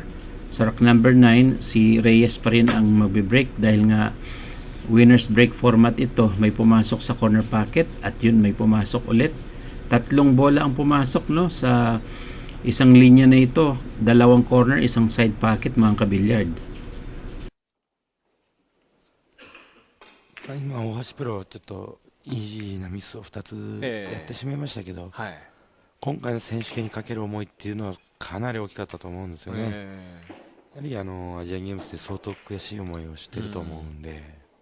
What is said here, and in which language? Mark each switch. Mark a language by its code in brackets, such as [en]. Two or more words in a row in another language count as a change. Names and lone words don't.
[tl] Sa [en] rack number 9 [tl] si Reyes pa rin ang magbe-break dahil nga [en] winners break format [tl] ito. May pumasok sa [en] corner pocket [tl] at yun may pumasok ulit. 3 bola ang pumasok, no, sa isang linya na ito. 2 corner, 1 [en] side pocket [tl] mga kabilyard. [ja] 今大橋プロちょっとイージーなミスを2つやってしまいましたけど、今回の選手権にかける思いっていうのはかなり大きかったと思うんですよね。やはりアジアンゲームズで相当悔しい思いをしてると思うんで、